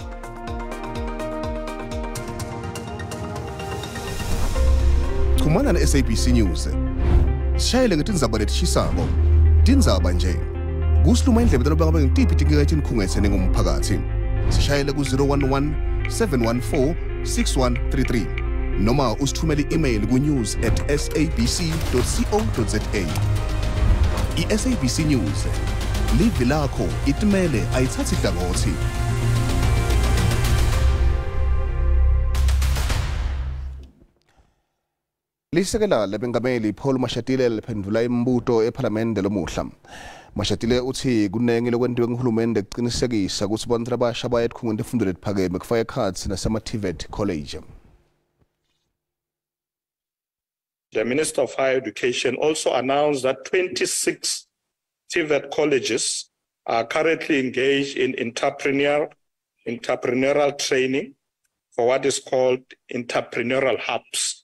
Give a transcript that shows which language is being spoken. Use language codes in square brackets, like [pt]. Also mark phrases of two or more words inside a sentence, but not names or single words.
[ss] Kumana na SABC News. Sishayele ngetindzaba letishisako. Tindzaba nje. Kusiluma indlebe talobanga ngentipi tingekethi nikhungethene ngomphakathi. Sishayele ku 011 714 6133 noma usithumele email ku news@sabc.co.za. SABC News. Live lakho itimele ayithathi hlangothi. Lisekela lebengameli Paul Mashatile liphendula imibuto eParliament lomuhla. Mashatile uthi kunenge lokwenziwe nguhulumende ukuqinisekisa ukuthi abantu abasha baya ekhungweni lefundo leliphakeme kufaka ekhatsi nasema- [en] TVET college. The Minister of Higher Education also announced that 26 TVET colleges are currently engaged in entrepreneurial training for what is called entrepreneurial hubs.